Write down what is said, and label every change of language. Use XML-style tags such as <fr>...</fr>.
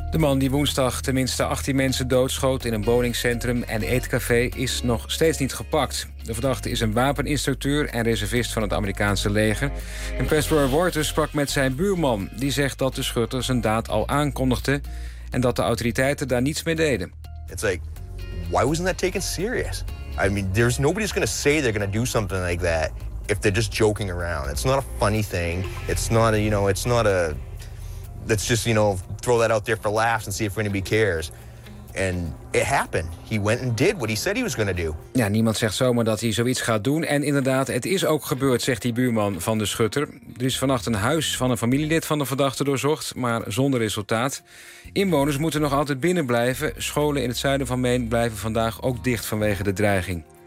<nl>De man die woensdag tenminste 18 mensen doodschoot in een bowlingcentrum en eetcafé is nog steeds niet gepakt. De verdachte is een wapeninstructeur en reservist van het Amerikaanse leger. En Pastor Waters sprak met zijn buurman, die zegt dat de schutter zijn daad al aankondigde en dat de autoriteiten daar niets mee deden.</nl> <en>It's like, why wasn't that taken serious? I mean, there's nobody's gonna say they're gonna do something like that. If they're just joking around, it's not a funny thing. Let's just, throw that out there for laughs and see if anybody cares. And it happened. He went and did what he said he was going to do.</en> <nl>Ja, niemand zegt zomaar dat hij zoiets gaat doen. En inderdaad, het is ook gebeurd, zegt die buurman van de schutter. Er is vannacht een huis van een familielid van de verdachte doorzocht, maar zonder resultaat. Inwoners moeten nog altijd binnen blijven. Scholen in het zuiden van Maine blijven vandaag ook dicht vanwege de dreiging.</nl>